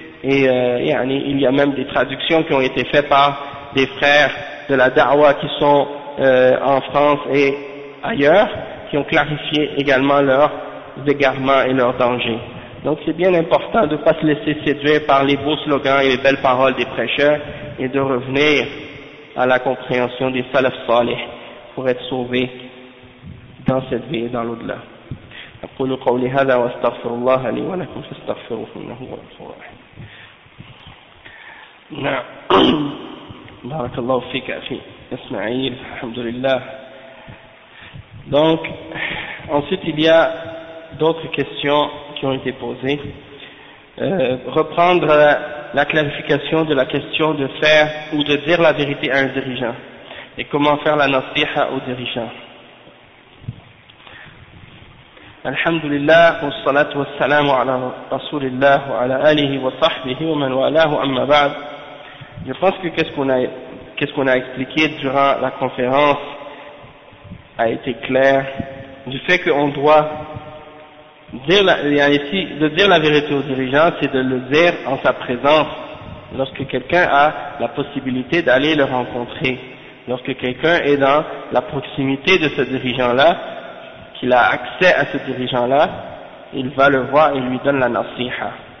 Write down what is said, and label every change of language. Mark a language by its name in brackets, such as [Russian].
[French] Et yani, il y a même des traductions qui ont été faites par des frères de la da'wah qui sont en France et ailleurs, qui ont clarifié également leurs égarements et leurs dangers. Donc c'est bien important de ne pas se laisser séduire par les beaux slogans et les belles paroles des prêcheurs, et de revenir à la compréhension des salaf salih pour être sauvé dans cette vie et dans l'au-delà. [Arabic] أقول قولي هذا واستغفر الله لي ولكم فاستغفروه إنه هو الغفور الرحيم. نعم. بارك الله فيك أخي إسماعيل. الحمد لله. [French] Donc ensuite il y a d'autres questions qui ont été posées. Reprendre la clarification de la question de faire ou de dire la vérité à un dirigeant et comment faire la nasiha au dirigeant. [Arabic] الحمد لله والصلاة والسلام على رسول الله وعلى آله وصحبه ومن والاه أما بعد. [French] Je pense que qu'est-ce qu'on a expliqué durant la conférence a été clair du fait qu'on doit dire la, ici, de dire la vérité au dirigeant, c'est de le dire en sa présence, lorsque quelqu'un a la possibilité d'aller le rencontrer, lorsque quelqu'un est dans la proximité de ce dirigeant-là, qu'il a accès à ce dirigeant-là, il va le voir et lui donne la nasiha.